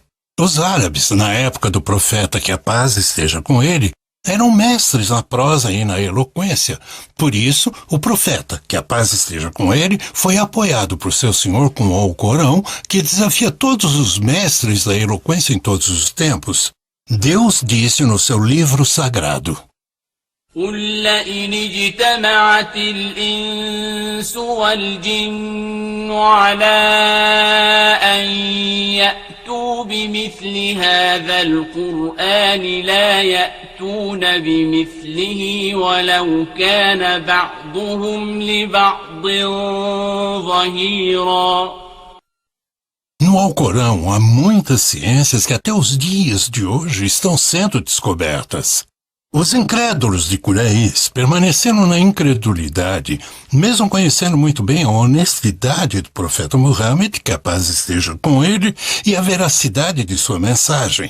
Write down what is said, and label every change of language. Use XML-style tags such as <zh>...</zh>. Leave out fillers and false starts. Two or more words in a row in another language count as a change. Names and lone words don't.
<pt>Os árabes, na época do profeta, que a paz esteja com ele, eram mestres na prosa e na eloquência. Por isso, o profeta, que a paz esteja com ele, foi apoiado por seu senhor com o Alcorão, que desafia todos os mestres da eloquência em todos os tempos. Deus disse no seu livro sagrado:</pt> <ar>قل لئن اجتمعت الإنس والجن على أن يأتوا بمثل هذا القرآن لا يأتون بمثله ولو كان بعضهم لبعض ظهيرا.</ar> <pt>No Alcorão há muitas ciências que até os dias de hoje estão sendo descobertas. Os incrédulos de Quraysh permaneceram na incredulidade, mesmo conhecendo muito bem a honestidade do profeta Muhammad, que a paz esteja com ele, e a veracidade de sua mensagem.</pt>